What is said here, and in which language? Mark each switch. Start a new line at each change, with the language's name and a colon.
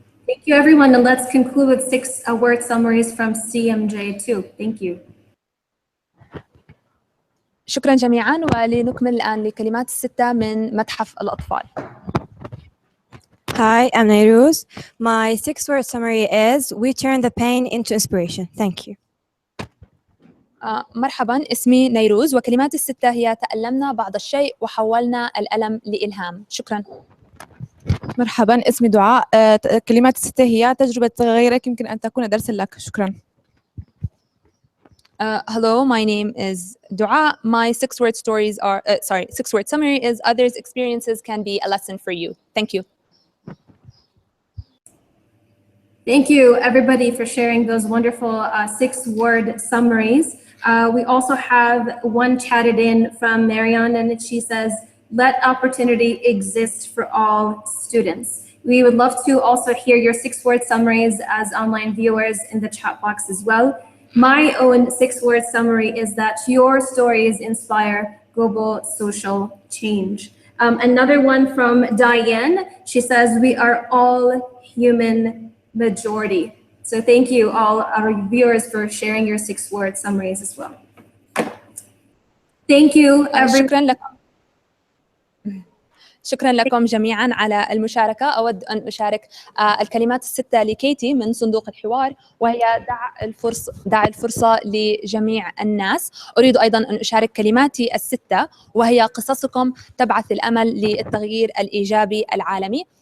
English: Thank you everyone, and let's conclude with 6-word summaries from CMJ too. Thank you.
Arabic: شكرا جميعا، ولنكمل الآن لكلمات الستة من متحف الأطفال.
English: Hi, I'm Nairuz. My 6-word summary is we turn the pain into inspiration. Thank you.
Arabic: مرحبا، اسمي نيروز وكلمات الستة هي تألمنا بعض الشيء وحولنا الألم لإلهام. شكرا. مرحبا، اسمي دعاء. كلمات الستة هي تجربة تغيرك يمكن أن تكون درسا لك. شكرا.
English: Hello, my name is Dua. My 6-word stories are, 6-word summary is others' experiences can be a lesson for you. Thank you. Thank you everybody for sharing those wonderful 6-word summaries. We also have one chatted in from Marianne, and she says, let opportunity exist for all students. We would love to also hear your 6-word summaries as online viewers in the chat box as well. My own 6-word summary is that your stories inspire global social change. Another one from Diane, she says, we are all human majority. So thank you all our viewers for sharing your 6-word summaries as well. Thank you everyone.
Arabic: شكرا لكم جميعا على المشاركة. أود أن أشارك الكلمات الستة لكيتي من صندوق الحوار، وهي دع الفرصة لجميع الناس. أريد أيضا أن أشارك كلماتي الستة وهي قصصكم تبعث الأمل للتغيير الإيجابي العالمي.